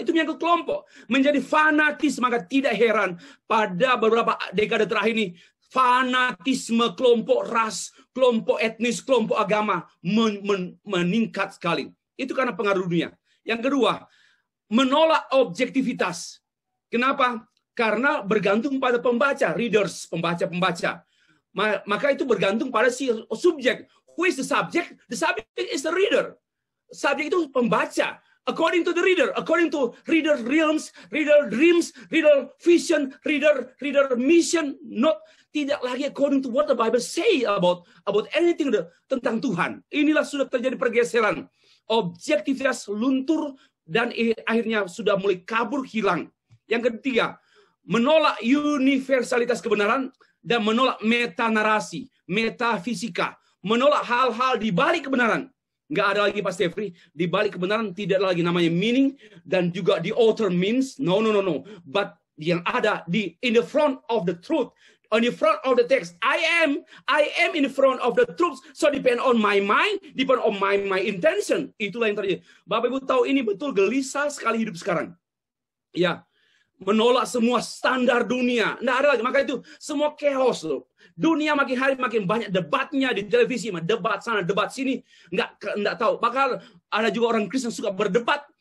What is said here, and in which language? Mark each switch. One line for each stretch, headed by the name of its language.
Indonesian: Itu menyangkut kelompok. Menjadi fanatis, maka tidak heran pada beberapa dekade terakhir ini fanatisme kelompok ras, kelompok etnis, kelompok agama meningkat sekali. Itu karena pengaruh dunia. Yang kedua, menolak objektivitas. Kenapa? Karena bergantung pada pembaca, readers, pembaca. Maka itu bergantung pada si subjek.
English: Who is the subject? The subject is the reader.
Indonesian: Subjek itu pembaca.
English: According to the reader, according to reader realms, reader dreams, reader vision, reader mission,
Indonesian: tidak lagi
English: according to what the Bible say about anything
Indonesian: tentang Tuhan. Inilah sudah terjadi pergeseran. Objektivitas luntur dan akhirnya sudah mulai kabur, hilang. Yang ketiga, menolak universalitas kebenaran dan menolak metanarasi, metafisika, menolak hal-hal di balik kebenaran. Nggak ada lagi Pak Stefri, di balik kebenaran tidak lagi namanya meaning dan juga
English: the author means. No. But
Indonesian: yang ada
English: in the front of the truth, on the front of the text. I am in the front of the truth. So depend on my mind, depend on my intention.
Indonesian: Itulah yang terjadi. Bapak Ibu tahu ini betul gelisah sekali hidup sekarang. Ya. Menolak semua standar dunia. Nggak ada lagi. Maka itu semua chaos loh. Dunia makin hari makin banyak debatnya di televisi. Debat sana, debat sini. Nggak tahu. Bahkan ada juga orang Kristen suka berdebat.